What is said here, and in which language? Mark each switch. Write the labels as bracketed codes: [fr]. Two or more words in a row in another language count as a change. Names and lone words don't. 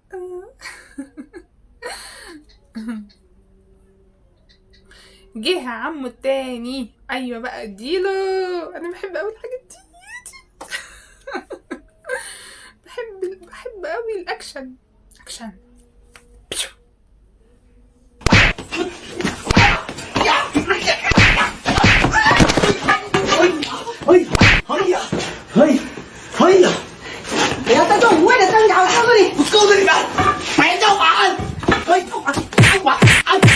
[ar] جه عمو التاني، ايوه بقى اديله. انا بحب اوي الحاجات دي. بحب اوي الاكشن، اكشن. [zh] 不要在这无谓的争吵，我告诉你们，别叫晚安，晚安。